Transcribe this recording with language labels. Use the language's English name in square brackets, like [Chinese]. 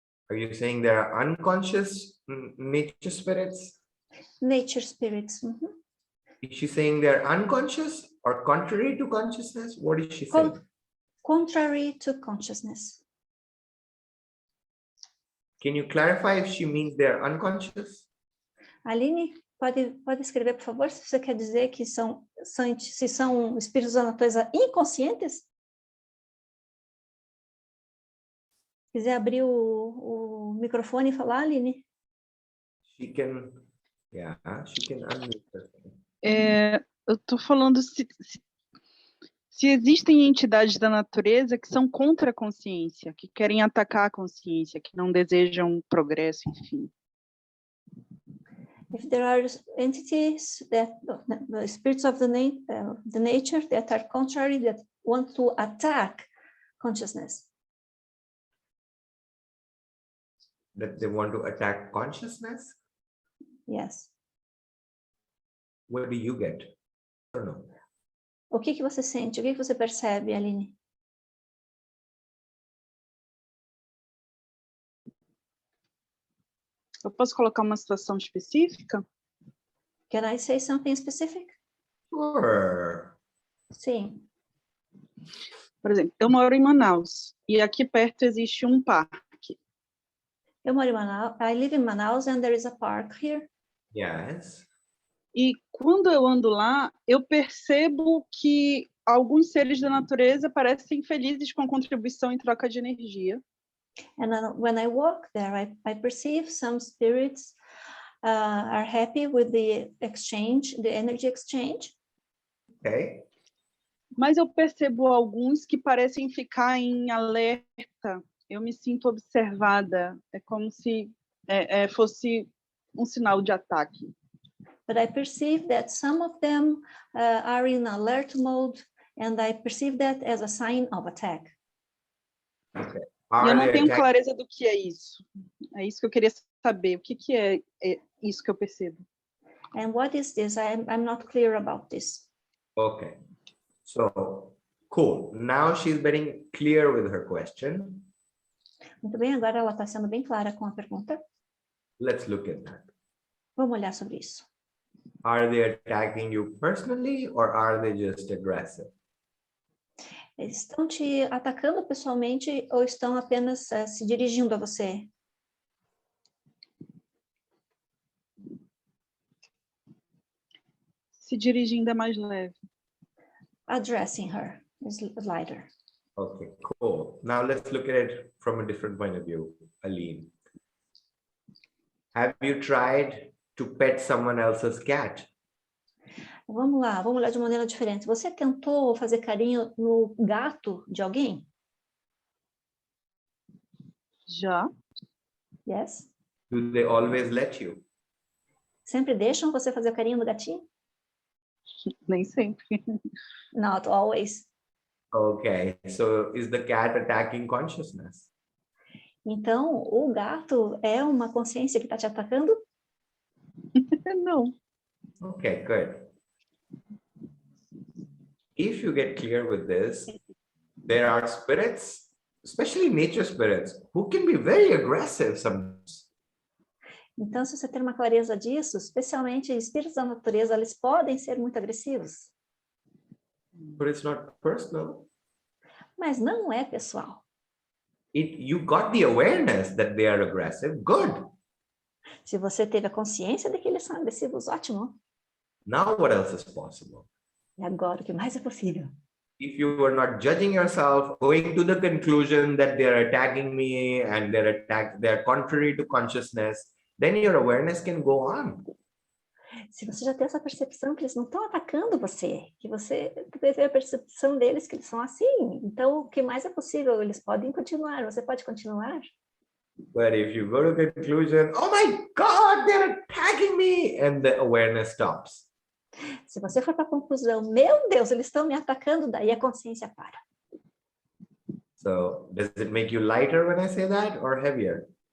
[English] Are you saying there are unconscious nature spirits? Nature spirits. Is she saying they're unconscious or contrary to consciousness? What is she saying? Contrary to consciousness. Can you clarify if she means they're unconscious? [Portuguese] Aline, pode escrever, por favor, se você quer dizer que se são espíritos da natureza inconscientes? Quiser abrir o microfone e falar, Aline? [English] She can, yeah, she can unmute herself. [Portuguese] Eu estou falando se existem entidades da natureza que são contra a consciência, que querem atacar a consciência, que não desejam progresso, enfim. [English] If there are entities that the spirits of the nature that are contrary, that want to attack consciousness. That they want to attack consciousness? Yes. What do you get? I don't know. [Portuguese] O que você sente? O que você percebe, Aline? Eu posso colocar uma situação específica? [English] Can I say something specific? Sure. [Portuguese] Sim. Por exemplo, eu moro em Manaus e aqui perto existe um parque. Eu moro em Manaus. [English] I live in Manaus and there is a park here. Yes. [Portuguese] E quando eu ando lá, eu percebo que alguns seres da natureza parecem felizes com a contribuição em troca de energia. [English] And when I walk there, I perceive some spirits are happy with the exchange, the energy exchange. Okay. [Portuguese] Mas eu percebo alguns que parecem ficar em alerta. Eu me sinto observada. É como se fosse um sinal de ataque. [English] But I perceive that some of them are in alert mode, and I perceive that as a sign of attack. Okay. [Portuguese] E eu não tenho clareza do que é isso. É isso que eu queria saber. O que é isso que eu percebo? [English] And what is this? I'm not clear about this. Okay. So, cool. Now she's getting clear with her question. [Portuguese] Muito bem, agora ela está sendo bem clara com a pergunta. [English] Let's look at that. [Portuguese] Vamos olhar sobre isso. [English] Are they attacking you personally or are they just aggressive? [Portuguese] Eles estão te atacando pessoalmente ou estão apenas se dirigindo a você? Se dirigindo é mais leve. [English] Addressing her is lighter. Okay, cool. Now let's look at it from a different point of view, Aline. Have you tried to pet someone else's cat? [Portuguese] Vamos lá de uma maneira diferente. Você tentou fazer carinho no gato de alguém? Já. [English] Yes. Do they always let you? [Portuguese] Sempre deixam você fazer carinho no gatinho? Nem sempre. [English] Not always. Okay, so is the cat attacking consciousness? [Portuguese] Então, o gato é uma consciência que está te atacando? Não. [English] Okay, good. If you get clear with this, there are spirits, especially nature spirits, who can be very aggressive sometimes. [Portuguese] Então, se você tem uma clareza disso, especialmente espíritos da natureza, eles podem ser muito agressivos. [English] But it's not personal. [Portuguese] Mas não é pessoal. [English] You got the awareness that they are aggressive, good. [Portuguese] Se você teve a consciência de que eles são agressivos, ótimo. [English] Now what else is possible? [Portuguese] E agora, o que mais é possível? [English] If you are not judging yourself, going to the conclusion that they're attacking me and they're contrary to consciousness, then your awareness can go on. [Portuguese] Se você já tem essa percepção que eles não estão atacando você, que você teve a percepção deles que eles são assim, então o que mais é possível? Eles podem continuar, você pode continuar. [English] But if you go to the conclusion, oh my God, they're attacking me, and the awareness stops. [Portuguese] Se você for para a conclusão, meu Deus, eles estão me atacando, daí a consciência para. [English] So does it make you lighter when I say that or heavier?